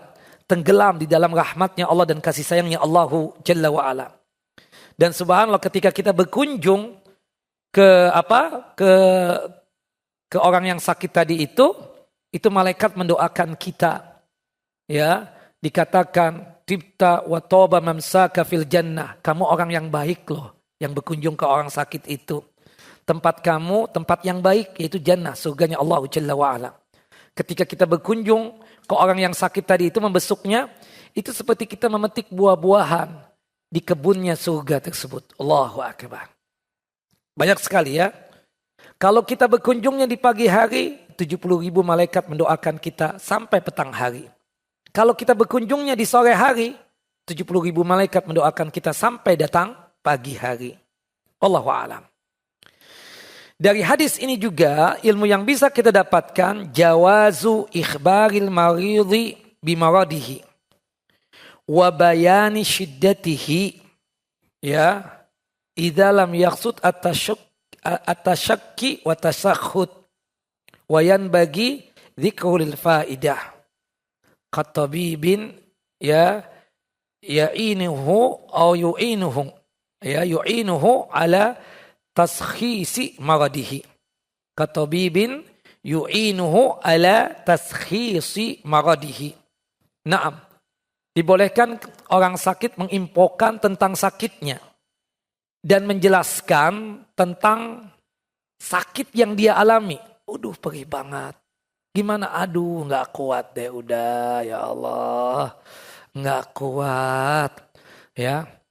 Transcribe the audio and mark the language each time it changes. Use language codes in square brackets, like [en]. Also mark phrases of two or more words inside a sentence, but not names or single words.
[id] Tenggelam di dalam rahmatnya Allah dan kasih sayangnya Allah [ar] جل وعلا. [id] Dan subhanallah ketika kita berkunjung ke orang yang sakit tadi itu malaikat mendoakan kita. Ya, dikatakan [ar] طبت وطاب ممشاك في الجنة. [id] Kamu orang yang baik loh yang berkunjung ke orang sakit itu. Tempat kamu tempat yang baik yaitu jannah, surganya Allah [ar] جل وعلا. [id] Ketika kita berkunjung ke orang yang sakit tadi itu membesuknya, itu seperti kita memetik buah-buahan di kebunnya surga tersebut. [ar] الله أكبر. [id] Banyak sekali ya. Kalau kita berkunjungnya di pagi hari, 70.000 malaikat mendoakan kita sampai petang hari. Kalau kita berkunjungnya di sore hari, 70.000 malaikat mendoakan kita sampai datang pagi hari. [ar] الله أعلم. [id] Dari hadis ini juga ilmu yang bisa kita dapatkan jawazu [ar] إخبار المريض بمرضه وبيان شدته يا إذا لم يقصد التشكي والتسخط وينبغي ذكر الفائدة كطبيب يا يعينه أو يعينه يا يعينه على تشخيص مرضه كطبيب يعينه على تشخيص مرضه. [id] Naam, dibolehkan orang sakit menginfokan tentang sakitnya dan menjelaskan tentang sakit yang dia alami. Aduh, perih banget. Gimana? Aduh, nggak kuat deh, udah [ar] يا الله, [id] nggak kuat ya.